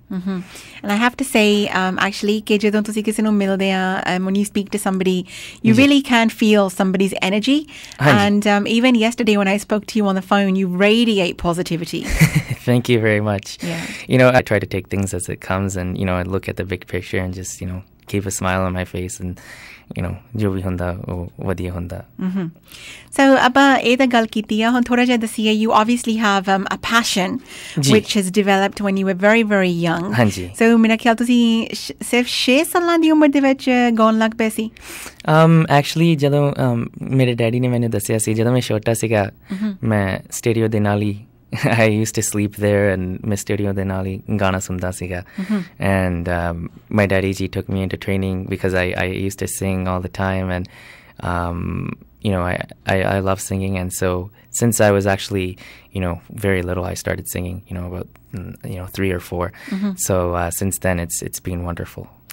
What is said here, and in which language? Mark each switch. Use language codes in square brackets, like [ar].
[en] And I have to say, actually, [pa] ਕਿ ਜਦੋਂ ਤੁਸੀਂ ਕਿਸੇ ਨੂੰ ਮਿਲਦੇ ਆ, [en] when you speak to somebody, you really can feel somebody's energy. And even yesterday when I spoke to you on the phone, you radiate positivity. Thank you very much. Yeah. I try to take things as it comes, and I look at the big picture and just keep a smile on my face, and [pa] ਜੋ ਵੀ ਹੁੰਦਾ ਉਹ ਵਧੀਆ ਹੁੰਦਾ. So ਆਪਾਂ ਇਹ ਤਾਂ ਗੱਲ ਕੀਤੀ ਆ, ਹੁਣ ਥੋੜਾ ਜਿਹਾ ਦੱਸੀਏ. [en] You obviously have a passion which has developed when you were very very young. [pa] ਹਾਂਜੀ. So ਮੇਰਾ ਖਿਆਲ ਤੁਸੀਂ ਸਿਰਫ 6 ਸਾਲਾਂ ਦੀ ਉਮਰ ਦੇ ਵਿੱਚ ਗਾਉਣ ਲੱਗ ਪਏ ਸੀ? Actually ਜਦੋਂ ਮੇਰੇ ਡੈਡੀ ਨੇ ਮੈਨੂੰ ਦੱਸਿਆ ਸੀ, ਜਦੋਂ ਮੈਂ ਛੋਟਾ ਸੀਗਾ, ਮੈਂ ਸਟੇਡੀਓ ਦੇ ਨਾਲ ਹੀ [en] I used to sleep there, and my stereo [pa] de nali gana sunda siga. [en] And my daddy ji took me into training because I used to sing all the time, and I love singing, and so since I was actually very little, I started singing about 3 or 4. So since then it's been wonderful.